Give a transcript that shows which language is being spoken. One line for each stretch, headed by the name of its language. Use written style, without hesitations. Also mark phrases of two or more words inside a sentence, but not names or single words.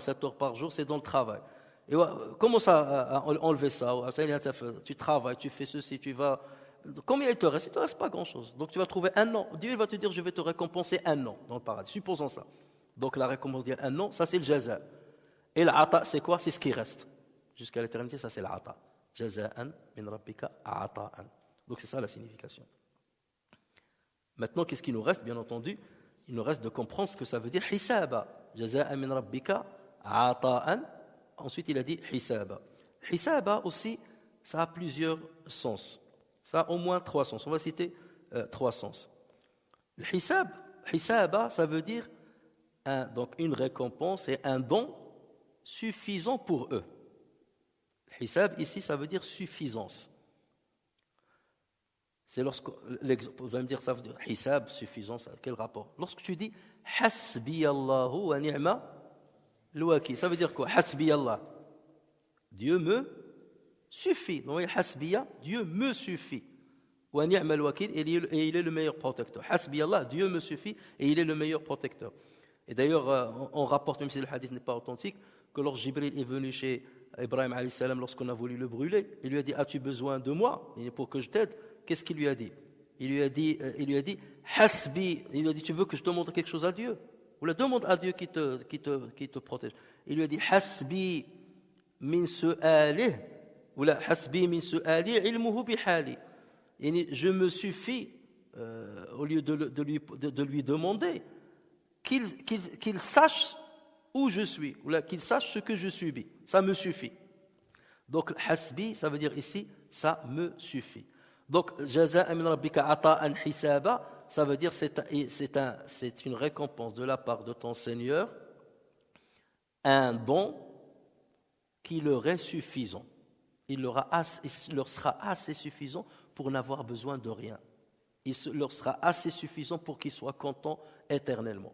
French: 7 heures par jour, c'est dans le travail. Et comment ça à enlever ça? Tu travailles, tu fais ceci, tu vas... Combien il te reste? Il ne te reste pas grand-chose. Donc tu vas trouver 1 an. Dieu il va te dire, je vais te récompenser 1 an dans le paradis. Supposons ça. Donc la récompense dit 1 an, ça c'est le jaza. Et l'ata, c'est quoi? C'est ce qui reste. Jusqu'à l'éternité, ça c'est l'ata.
Arabic: جزاء من ربك عطاء.
French: Donc c'est ça la signification. Maintenant, qu'est-ce qui nous reste? Bien entendu, il nous reste de comprendre ce que ça veut dire hisaba.
Arabic: جزاء من ربك عطاء.
French: Ensuite, il a dit hisaba. Hisaba aussi, ça a plusieurs sens. Ça a au moins 3 sens. On va citer 3 sens. Le hisaba, ça veut dire donc une récompense et un don suffisant pour eux. Le hisab, ici, ça veut dire suffisance. C'est lorsque, vous allez me dire, ça veut dire hisab, suffisance, quel rapport? Lorsque tu dis
Arabic: حسبي الله ونعم الوكيل,
French: ça veut dire quoi?
Arabic: حسبي الله,
French: Dieu me suffit. Donc, hasbiya, Dieu me suffit.
Arabic: ونعم الوكيل,
French: et il est le meilleur protecteur.
Arabic: حسبي الله,
French: Dieu me suffit et il est le meilleur protecteur. Et d'ailleurs, on rapporte, même si le hadith n'est pas authentique, que lorsque Jibril est venu chez Ibrahim
Arabic: عليه السلام,
French: lorsqu'on a voulu le brûler, il lui a dit, as-tu besoin de moi pour que je t'aide? Qu'est-ce qu'il lui a dit? Il lui a dit, hasbi. Il lui a dit, tu veux que je te montre quelque chose à Dieu? Ou la demande à Dieu qui te protège. Il lui a dit
Arabic: حسبي من سؤاله أو لا حسبي من سؤالي علمه بحالي.
French: Je me suffis au lieu de lui demander qu'il sache où je suis ou là, qu'il sache ce que je subis. Ça me suffit. Donc hasbi, ça veut dire ici ça me suffit. Donc
Arabic: جزاء من ربك عطاء حسابا,
French: ça veut dire c'est une récompense de la part de ton Seigneur, un don qui leur est suffisant. Il leur sera assez suffisant pour n'avoir besoin de rien. Il leur sera assez suffisant pour qu'ils soient contents éternellement.